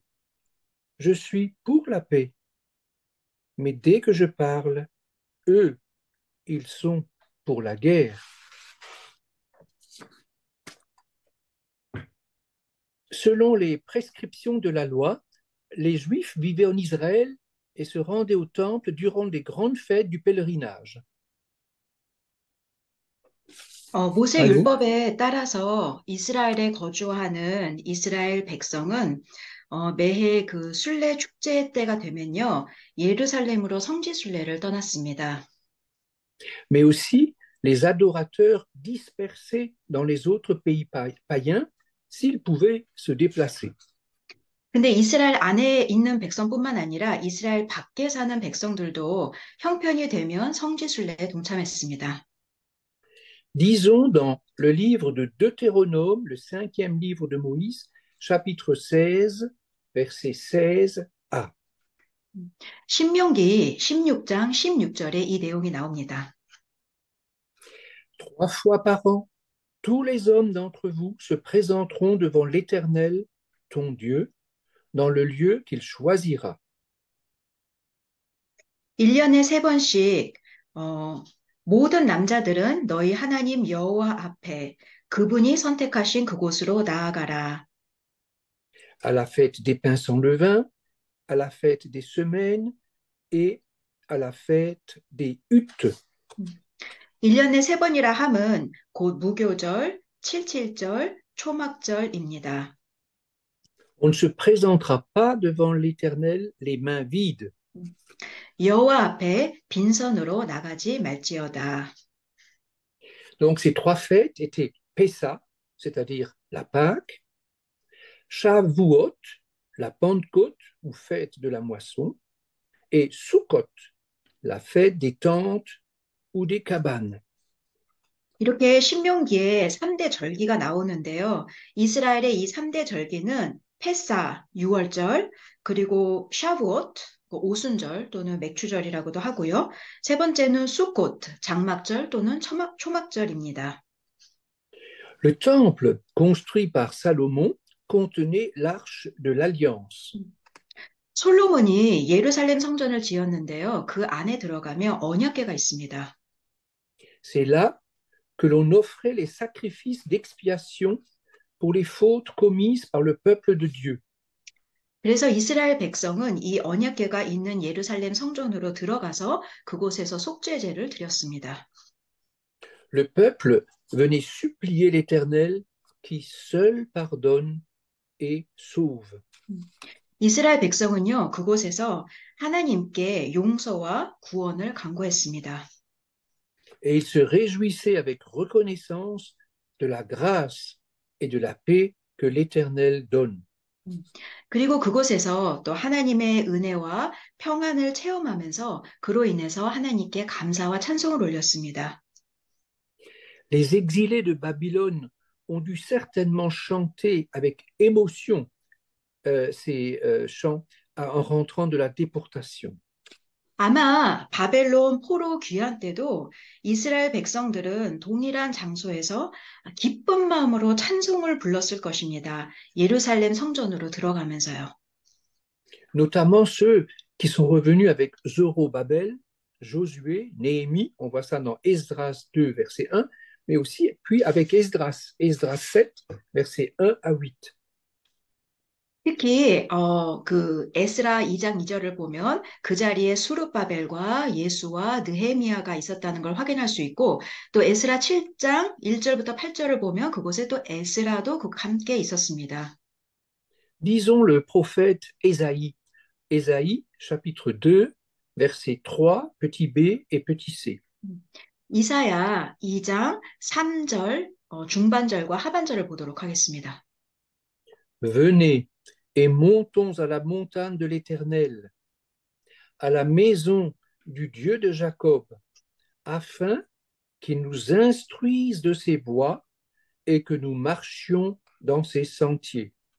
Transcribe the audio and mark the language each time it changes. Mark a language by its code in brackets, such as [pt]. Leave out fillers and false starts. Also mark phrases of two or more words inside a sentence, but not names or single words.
[fr] Je suis pour la paix, mais dès que je parle, eux, ils sont pour la guerre. Selon les prescriptions de la loi, les Juifs vivaient en Israël et se rendaient au temple durant les grandes fêtes du pèlerinage. [ko] 모세 [fr] Allô? [ko] 율법에 따라서 이스라엘에 거주하는 이스라엘 백성은 매해 그 순례 축제 때가 되면요, 예루살렘으로 성지 순례를 떠났습니다. [fr] Mais aussi les adorateurs dispersés dans les autres pays païens s'ils pouvaient se déplacer. [ko] 근데 이스라엘 안에 있는 백성뿐만 아니라 이스라엘 밖에 사는 백성들도 형편이 되면 성지 순례에 동참했습니다. [fr] Disons dans le livre de Deutéronome, le cinquième livre de Moïse, chapitre 16, verset 16a. [ko] 신명기 16장 16절에 이 내용이 나옵니다. [fr] 3 fois par an, tous les hommes d'entre vous se présenteront devant l'Éternel, ton Dieu, dans le lieu qu'il choisira. [ko] 1년에 세 번씩 모든 남자들은 너희 하나님 여호와 앞에 그분이 선택하신 그곳으로 나아가라. [fr] À la fête des pains sans levain, à la fête des semaines et à la fête des huttes. [ko] 1년에 세 번이라 함은 곧 무교절, 칠칠절, 초막절입니다. [fr] On ne se présentera pas devant l'Éternel les mains vides. [ko] 여호와 앞에 빈손으로 나가지 말지어다. [fr] Donc ces trois fêtes étaient Pessa, c'est-à-dire la Pâque, Shavuot, la Pentecôte ou fête de la moisson, et Sukkot, la fête des tentes ou des cabanes. [ko] 이렇게 신명기에 3대 절기가 나오는데요. 이스라엘의 이 3대 절기는 패사, 6월절, 그리고 샤브옷, 그 오순절 또는 맥추절이라고도 하고요. 세 번째는 수꽃, 장막절 또는 초막절입니다. [fr] Le temple construit par Salomon contenait l'arche de l'alliance. [ko] 솔로몬이 예루살렘 성전을 지었는데요. 그 안에 들어가면 언약궤가 있습니다. [fr] C'est là que l'on offrait les sacrifices d'expiation pour les fautes commises par le peuple de Dieu. [ko] 그래서 이스라엘 백성은 이 언약궤가 있는 예루살렘 성전으로 들어가서 그곳에서 속죄제를 드렸습니다. [fr] Le peuple venait supplier l'Éternel qui seul pardonne et sauve. [ko] 이스라엘 백성은요, 그곳에서 하나님께 용서와 구원을 간구했습니다. [fr] Et il se réjouissait avec reconnaissance de la grâce et de la paix que l'Éternel donne. [ko] 그리고 그곳에서 또 하나님의 은혜와 평안을 체험하면서 그로 인해서 하나님께 감사와 찬송을 올렸습니다. [fr] Les exilés de Babylone ont dû certainement chanter avec émotion ces chants en rentrant de la déportation. [ko] 아마 바벨론 포로 귀환 때도 이스라엘 백성들은 동일한 장소에서 기쁜 마음으로 찬송을 불렀을 것입니다. 예루살렘 성전으로 들어가면서요. [fr] Notamment ceux qui sont revenus avec Zorobabel, Josué, Néhémie, on voit ça dans Esdras 2, verset 1, mais aussi puis avec Esdras, Esdras 7, verset 1 à 8. [ko] 특히 그 에스라 2장 2절을 보면 그 자리에 수룹바벨과 예수와 느헤미야가 있었다는 걸 확인할 수 있고 또 에스라 7장 1절부터 8절을 보면 그곳에 또 에스라도 함께 있었습니다. [fr] Disons le prophète Ésaïe. Ésaïe, chapitre 2, versets 3, petit b et petit c. [ko] 이사야 2장 3절 중반절과 하반절을 보도록 하겠습니다. [fr] Venez et montons à la montagne de l'Éternel, à la maison du Dieu de Jacob, afin qu'il nous instruise de ses voies et que nous marchions dans ses sentiers.